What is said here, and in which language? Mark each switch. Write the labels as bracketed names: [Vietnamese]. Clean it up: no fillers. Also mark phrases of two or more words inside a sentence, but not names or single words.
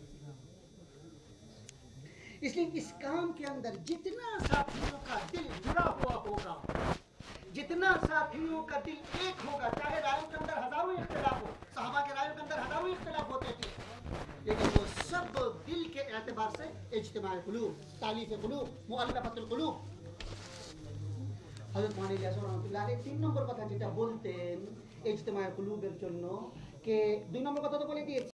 [Urdu] اس لیے اس کام کے اندر جتنا ساتھیوں کا دل جڑا ہوا ہوگا, جتنا ساتھیوں کا دل ایک ہوگا, چاہے رائے کے اندر ہزاروں اختلاف ہو, صحابہ کے رائے کے اندر ہزاروں اختلاف ہوتے تھے, لیکن وہ سب دل کے اعتبار سے [Arabic] اجتماع قلوب, تالیف قلوب, مؤلفۃ القلوب. [Bangla] حضرت مولانا الیاس [Arabic] رحمۃ اللہ علیہ [Bangla] 3 নম্বর কথা যেটা বলতেন ইজতিমায়ে কুলুবের জন্য, কে 2 নম্বর কথা তো বলে দিয়েছি.